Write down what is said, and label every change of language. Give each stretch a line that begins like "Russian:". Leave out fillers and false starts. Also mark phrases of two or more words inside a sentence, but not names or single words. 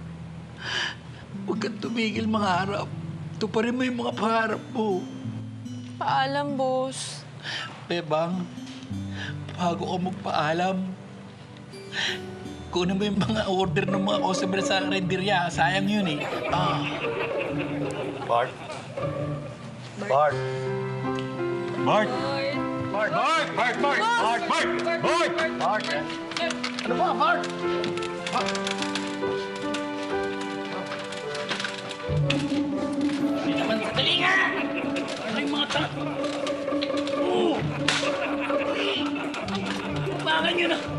Filipino: Huwag kang tumigil mangarap. Tuparin mo yung mga pangarap mo. Paalam, boss. Bebang, bago ka magpaalam, kunin mo yung mga order ng mga customer sa renderya. Sayang yun eh. Bart? Bart? Bart? Bart! Bart! Bart! Bart! Bart! Bart! Bart! Bart! Ano ba, Bart? Hindi naman dali nga! Ano yung mga ta... Oo! Bakit nyo na?